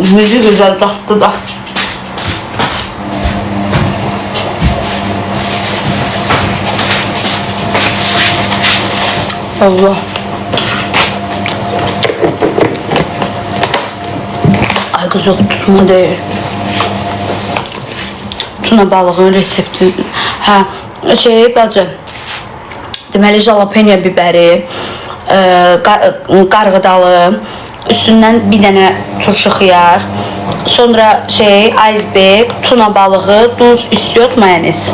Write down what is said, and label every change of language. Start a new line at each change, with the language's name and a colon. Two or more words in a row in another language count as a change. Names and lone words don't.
Turkish: Müzik güzel taktı da. Allah. Ay kız, yok tutma değil.
Azerbaijani: Tuna balığın resepti. Ha, bacım. Deməli jalapeno biberi, qarğıdalı, üstündən bir dənə turşu xiyar, sonra iceberg, tuna balığı, duz, istiot, mayonez.